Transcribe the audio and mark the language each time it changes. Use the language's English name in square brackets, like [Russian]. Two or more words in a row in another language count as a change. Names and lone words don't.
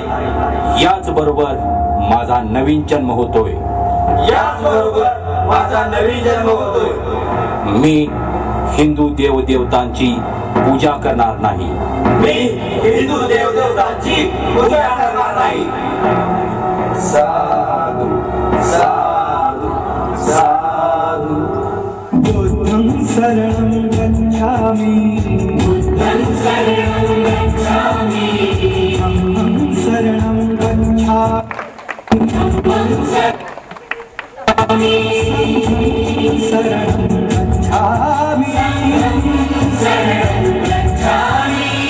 [Marathi] याच बरोबर माझा नवीन जन्म होतोय. याच बरोबर माझा नवीन जन्म होतोय. मी हिंदू देवदेवतांची पूजा करणार नाही. मी हिंदू देवदेवतांची पूजा करणार नाही. साधू साधू साधू. [Pali] बुद्धं शरणं गच्छामि, बुद्धं शरणं गच्छामि, धम्मं शरणं गच्छामि, धम्मं शरणं गच्छामि, शरणं गच्छामि.